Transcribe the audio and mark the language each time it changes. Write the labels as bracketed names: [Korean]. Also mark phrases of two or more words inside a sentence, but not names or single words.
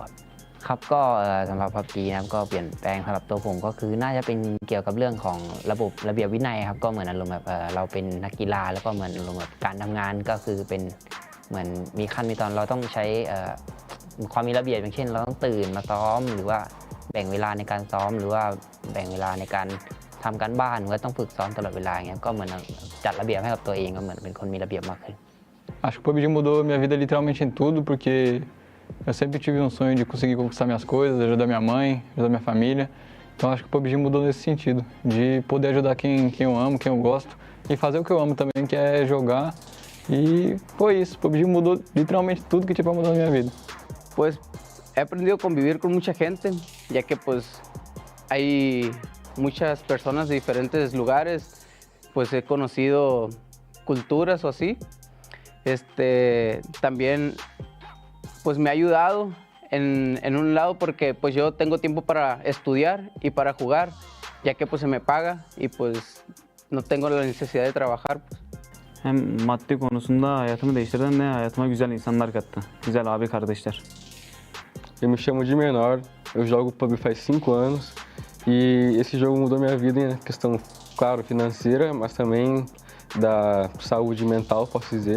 [Thai] ครับก็สำหรับ PUBG นะครับก็เปลี่ยนแปลงสำหรับตัวผมก็คือน่าจะเป็นเกี่ยวกับเรื่องของระบบระเบียบวินัยครับก็เหมือนอารมณ์แบบเราเป็นนักกีฬาแล้วก็เหมือนอารมณ์แบบการทำงานก็คือเป็นเหมือนมีขั้นมีตอนเราต้องใช้ความมีระเบียบอย่างเช่นเราต้องตื่นมาซ้อมหรือว่าแบ่งเวลาในการซ้อมหรือว่าแบ่งเวลาในการทำการบ้านก็ต้องฝึกซ้อมตลอดเวลาอย่างเงี้ยก็เหมือนจัดระเบียบให้กับตัวเองก็เหมือนเป็นคนมีระเบียบมากขึ้น [Portuguese] Acho que o PUBG mudou minha vida literalmente em tudo, porque eu sempre tive um sonho de conseguir conquistar minhas coisas, ajudar minha mãe, ajudar minha família. Então acho que o PUBG mudou nesse sentido, de poder ajudar quem eu amo, quem eu gosto, e fazer o que eu amo também, que é jogar. E foi isso, o PUBG mudou literalmente tudo que tinha para mudar na minha vida. [Spanish] Pues he aprendido a convivir con mucha gente, ya que pues hay muchas personas de diferentes lugares, pues he conocido culturas o así. También pues me ha ayudado en un lado porque pues yo tengo tiempo para estudiar y para jugar, ya que pues se me paga y pues no tengo la necesidad de trabajar. Pues. [Turkish] Hem maddi konusunda hayatımı değiştirdi hem de hayatıma güzel insanlar kattı. Güzel abi kardeşler. [Portuguese] Eu me chamo de Menor, eu jogo PUBG faz 5 anos e esse jogo mudou minha vida em questão, claro, financeira, mas também da saúde mental, posso dizer.